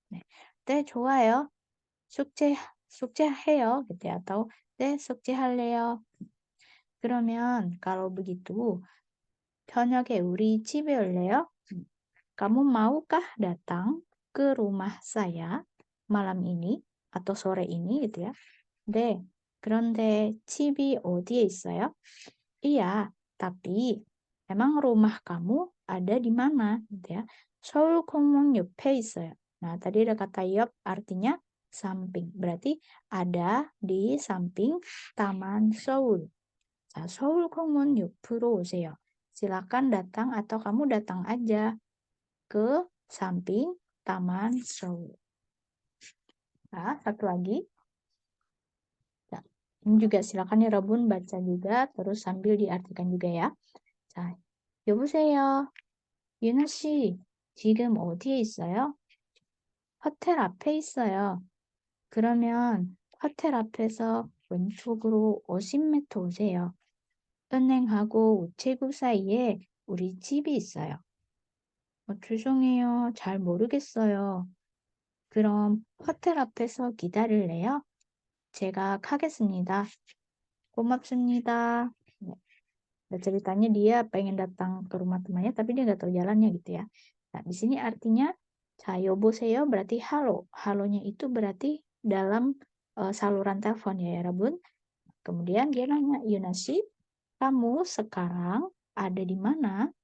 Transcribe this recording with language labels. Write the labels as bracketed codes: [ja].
[ko] Nah, 네, 좋아요. 숙제해요. [id] gitu ya. Atau [ko] 네, 숙제할래요. 그러면 [id] kalau begitu, [ko] 저녁에 우리 집에 올래요? [id] kamu maukah datang ke rumah saya malam ini atau sore ini gitu ya? [ko] 네, 그런데 집이 어디에 있어요? [id] Iya, tapi emang rumah kamu ada di mana gitu ya? [ko] 서울공원 옆에 있어요. [id] Nah, tadi ada kata 옆 artinya samping. Berarti ada di samping Taman Seoul. [ko] 자, 서울공원 옆으로 오세요. [id] Silakan datang atau kamu datang aja ke samping Taman Seoul. Nah, satu lagi. Nah, ini juga silakan ya Rabun baca juga terus sambil diartikan juga ya. [ko] 자, 여보세요. 유나 씨, 지금 어디에 있어요? 호텔 앞에 있어요. 그러면 호텔 앞에서 왼쪽으로 50m 오세요. 은행하고 우체국 사이에 우리 집이 있어요. 죄송해요. 잘 모르겠어요. 그럼 호텔 앞에서 기다릴래요? 제가 가겠습니다. 고맙습니다. 네. [id] Nah, ceritanya dia pengen datang ke rumah temannya tapi dia nggak tahu jalannya gitu ya. Nah, di sini artinya 여보세요 berarti halo. Halonya itu berarti dalam saluran telepon ya Rabun. Kemudian dia nanya, Yunasi, kamu sekarang ada di mana?